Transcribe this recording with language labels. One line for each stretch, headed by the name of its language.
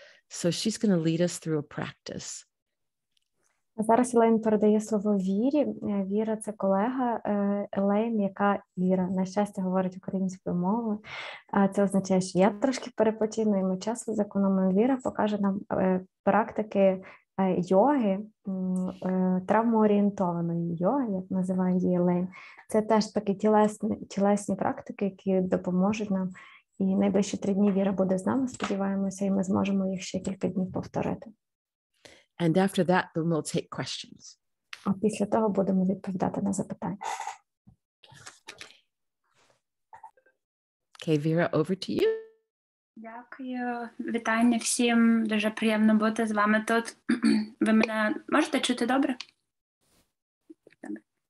English: So she's going to lead us through a practice.
Ukrainian: Зараз Елейн передає слово Вірі. Віра – це колега Елейн, яка, Віра, на щастя, говорить українською мовою. Це означає, що я трошки перепочину, і ми часу зекономимо. Віра покаже нам практики йоги, травмоорієнтованої йоги, як називає її Елейн. Це теж такі тілесні практики, які допоможуть нам. І найближчі 3 дні Віра буде з нами, сподіваємося, і ми зможемо їх ще кілька днів повторити.
English: And after that, then we'll take questions.
Ukrainian: А після того будемо відповідати на запитання.
English: Okay, Vera, over to you.
Ukrainian: Дякую. Вітання всім. Дуже приємно бути з вами тут. Ви мене можете чути добре? Добре.